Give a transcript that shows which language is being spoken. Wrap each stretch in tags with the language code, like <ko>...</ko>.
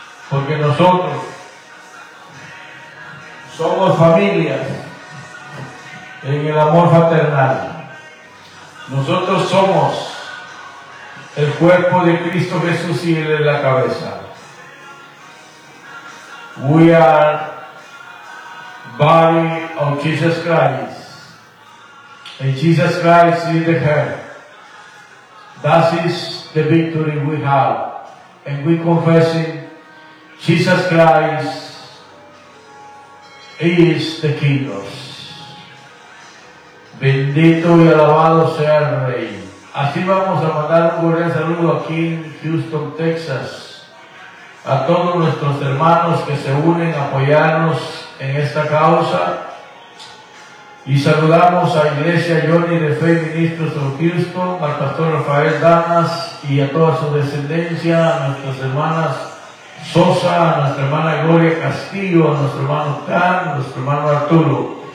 <es>Porque nosotros somos familias en el amor fraternal. Nosotros somos el cuerpo de Cristo Jesús y Él es la cabeza.</es> <en>We are body of Jesus Christ. And Jesus Christ is the head. That is the victory we have. And we confessing Jesus Christ is the kingdom.</en> <es>Bendito y alabado sea el Rey. Así vamos a mandar un cordial saludo aquí en Houston, Texas, a todos nuestros hermanos que se unen a apoyarnos en esta causa. Y saludamos a Iglesia Johnny de Fe Ministros of Houston, al Pastor Rafael Damas y a toda su descendencia, a nuestras hermanas Sosa, a nuestra hermana Gloria Castillo, a nuestro hermano Dan, a nuestro hermano Arturo.</es>